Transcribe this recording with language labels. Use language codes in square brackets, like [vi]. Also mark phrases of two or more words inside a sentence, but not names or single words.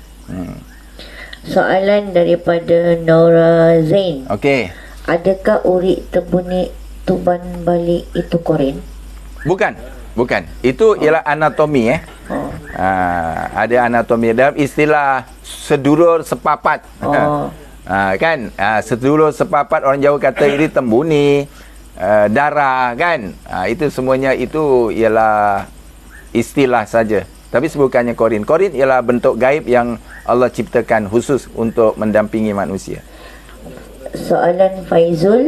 [ms] Soalan daripada Nora Zain. Okey. Adakah urik tebunik tuban balik itu korin? Bukan. Itu ialah anatomi. Ada anatomi dalam istilah [jv] sedulur sepapat. Kan? Sedulur sepapat, [ms] orang Jawa kata ini tembuni, darah kan. Itu semuanya itu ialah istilah saja. Tapi bukannya korin. Korin ialah bentuk gaib yang Allah ciptakan khusus untuk mendampingi manusia. Soalan Faizul.